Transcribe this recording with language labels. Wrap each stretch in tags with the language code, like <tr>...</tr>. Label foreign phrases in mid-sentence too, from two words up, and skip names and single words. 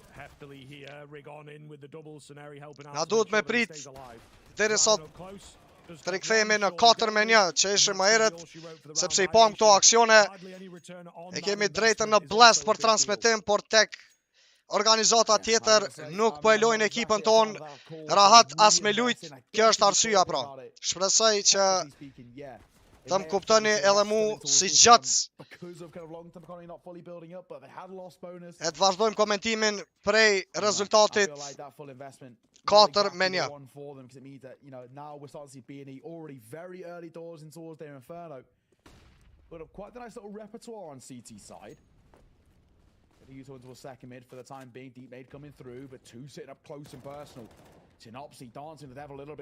<sq>Na duhet me prit deri sot të rikthehemi në 4-1 që ishim më herët, sepse i pam këto aksione, e kemi drejtën në Blast për transmetim, por tek organizata tjetër nuk po e lojnë ekipën ton rahat as me lujt. Kjo është arsyeja pra. Shpresoj që të më kuptoni edhe mu si gjatës. E të vazhdojmë komentimin prej rezultatit 4-1.</sq> <en>Now we're starting to see BNE already very early doors in towards their Inferno. But quite a nice little repertoire on CT side. Getting you into a second mid for the time being. Deep nade coming through, but two sitting up close and personal. Sinopsi dancing the devil a little bit.</en>